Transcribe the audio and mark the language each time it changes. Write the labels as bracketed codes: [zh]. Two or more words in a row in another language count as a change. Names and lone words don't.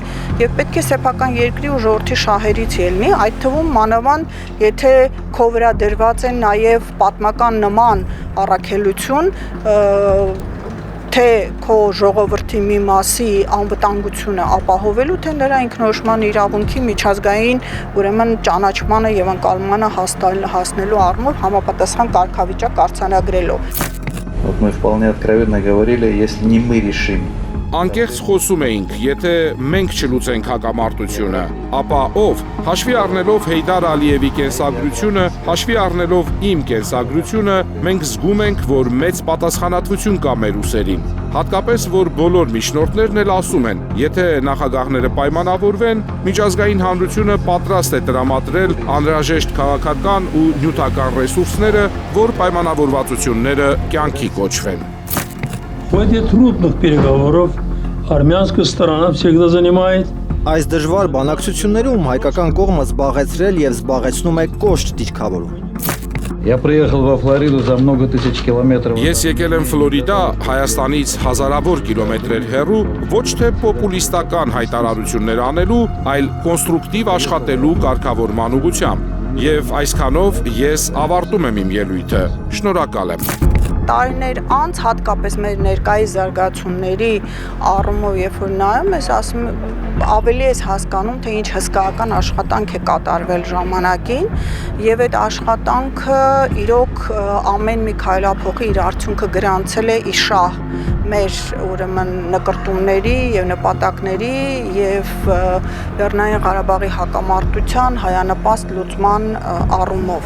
[hy] եւ պետք է սեփական երկրի ու ժողովրդի շահերից ելնի, այդ թվում մանավանդ եթե քո վրա դրված է նաեւ պատմական նման առաքելություն թե քո ժողովրդի մի մասի անվտանգությունը ապահովելու, թե նրա ինքնորոշման իրավունքի միջազգային ուրեմն ճանաչմանը եւ ընկալմանը հասնելու առումով համապատասխան կարգավիճակ արձանագրելով։ [ru] Вот мы вполне откровенно говорили, если не мы решим. [hy] Անկեղծ խոսում էինք, եթե մենք չլուծենք հակամարտությունը, ապա ով, հաշվի առնելով Հեյդար Ալիևի կենսագրությունը, հաշվի առնելով իմ կենսագրությունը, մենք զգում ենք, որ մեծ պատասխանատվություն կա մեր ուսերին։ Հատկապես, որ բոլոր միջնորդներն էլ ասում են, եթե նախագահները պայմանավորվեն, միջազգային հանրությունը պատրաստ է տրամադրել անհրաժեշտ քաղաքական ու նյութական ռեսուրսները, որ պայմանավորվածությունները կյանքի կոչվեն։ [ru] В ходе трудных переговоров армянская сторона всегда занимает [hy] Այս դժվար բանակցություններում հայկական կողմը զբաղեցրել եւ զբաղեցնում է կոշտ դիրքավորում։ [ru] Я приехал во Флориду за много тысяч километров. [hy] Ես եկել եմ Ֆլորիդա, Հայաստանից հազարավոր կիլոմետրեր հեռու, ոչ թե պոպուլիստական հայտարարություններ անելու, այլ կոնստրուկտիվ աշխատելու կարգավորման ուղղությամբ։ Եվ այսքանով ես ավարտում եմ իմ ելույթը։ Շնորհակալ եմ։ Տարիներ անց հատկապես մեր ներկայիս զարգացումների առումով երբ որ նայում ես, ասում ավելի ես հասկանում, թե ինչ հսկայական աշխատանք է կատարվել ժամանակին եւ այդ աշխատանքը իրոք ամեն մի քայլափոխի իր արդյունքը գրանցել է իշահ մեր ուրեմն նկարտումների եւ նպատակների եւ Լեռնային Ղարաբաղի հակամարտության հայանպաստ լուծման առումով։